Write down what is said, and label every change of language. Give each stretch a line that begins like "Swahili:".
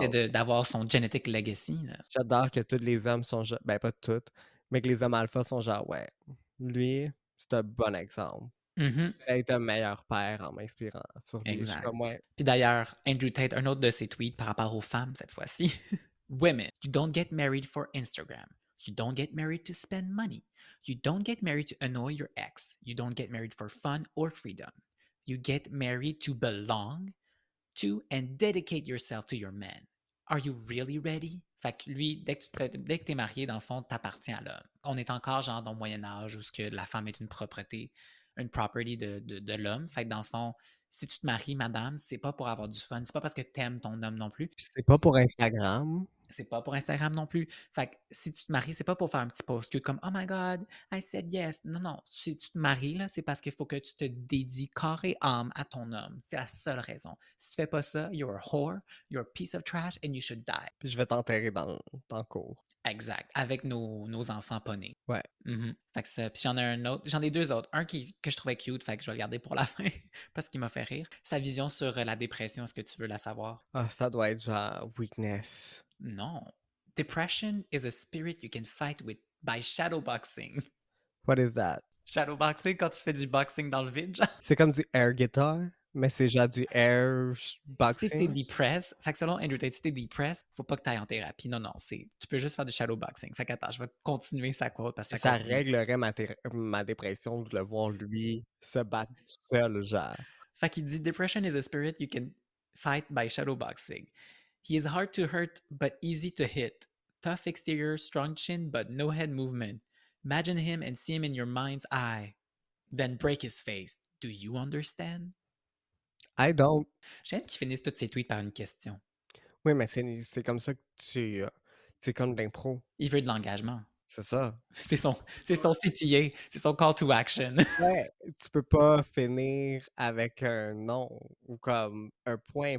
French: c'était d'avoir son genetic legacy, là. J'adore que tous les hommes sont ben pas tous, mais que les hommes alpha sont genre, ouais, lui, c'est un bon exemple. Mhm. Il est un meilleur père en m'inspirant sur lui. Je suis Exact. comme, ouais. Puis d'ailleurs, Andrew Tate, un autre de ses tweets par rapport aux femmes cette fois-ci.
English: Women, you don't get married for Instagram. You don't get married to spend money. You don't get married to annoy your ex. You don't get married for fun or freedom. You get married to belong to and dedicate yourself to your man. Are you really ready?
French: Fait que lui, dès que t'es marié, dans le fond, t'appartiens à l'homme. On est encore genre dans le Moyen Âge où ce que la femme est une propriété, une property de l'homme. Fait que dans le fond, si tu te maries, madame, c'est pas pour avoir du fun. C'est pas parce que t'aimes ton homme non plus. Puis c'est pas pour Instagram. C'est pas pour Instagram non plus. Fait que si tu te maries, c'est pas pour faire un petit post cute comme
English: Oh my God, I said yes.
French: Non, non. Si tu te maries, là, c'est parce qu'il faut que tu te dédies corps et âme à ton homme. C'est la seule raison. Si tu fais pas ça,
English: you're a whore, you're a piece of trash and you should die.
French: Puis je vais t'enterrer dans le cours. Exact. Avec nos enfants pas nés. Ouais. Fait que ça. Puis j'en ai un autre. J'en ai deux autres. Un que je trouvais cute, fait que je vais le garder pour la fin parce qu'il m'a fait rire. Sa vision sur la dépression, est-ce que tu veux la savoir? Ah, ça doit être genre weakness. Non.
English: Depression is a spirit you can fight with by shadowboxing. What is that?
French: Shadowboxing, quand tu fais du boxing dans le vide, genre. C'est comme du air guitar, mais c'est genre du air Si t'es
English: boxing.
French: depressed, fait que selon Andrew Tate, si t'es depressed, faut pas que t'ailles en thérapie. Non, non, tu peux juste faire du shadowboxing. Fait qu'attends, je vais continuer sa quote parce que Ça continue. réglerait ma dépression de le voir lui se battre tout seul, genre. Fait qu'il dit
English: Depression is a spirit you can fight by shadowboxing. He is hard to hurt but easy to hit. Tough exterior, strong chin but no head movement. Imagine him and see him in your mind's eye. Then break his face. Do you understand? I don't.
French: J'aime qu'il finisse tous ses tweets par une question. Oui, mais c'est comme ça que c'est comme de l'impro. Il veut de l'engagement. C'est ça. C'est son CTA, c'est son call to action. Ouais, tu peux pas finir avec un non ou comme un point.